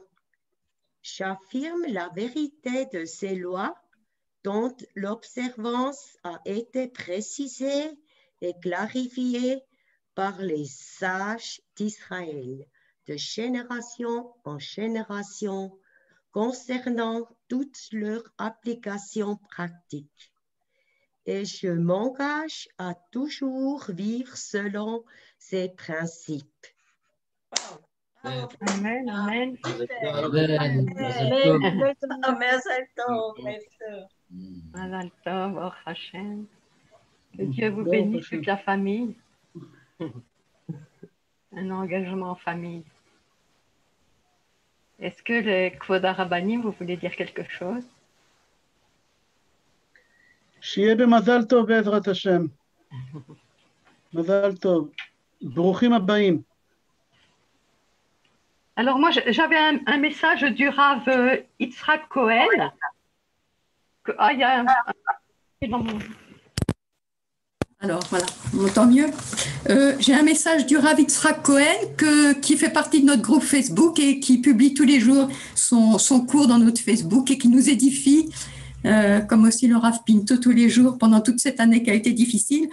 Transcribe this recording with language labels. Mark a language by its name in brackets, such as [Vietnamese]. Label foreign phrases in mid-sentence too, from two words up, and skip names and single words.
[French] J'affirme la vérité de ces lois dont l'observance a été précisée et clarifiée par les sages d'Israël de génération en génération concernant toutes leurs applications pratiques. Et je m'engage à toujours vivre selon ces principes. Amen, amen. [Hebrew] מזל טוב, ברוך השם. [French] Que Dieu vous bénisse, toute la famille. Un engagement en famille. Est-ce que le [Hebrew] כבוד הרבנים, [French] vous voulez dire quelque chose? [Hebrew] שיהיה במזל טוב בעזרת השם. מזל טוב. ברוכים הבאים. [French] Alors moi, j'avais un message du Rav Yitzhak Cohen. Il y a dans mon... Alors voilà, on entend mieux. J'ai un message du Rav Yitzhak Cohen qui fait partie de notre groupe Facebook et qui publie tous les jours son cours dans notre Facebook et qui nous édifie comme aussi le Rav Pinto tous les jours pendant toute cette année qui a été difficile.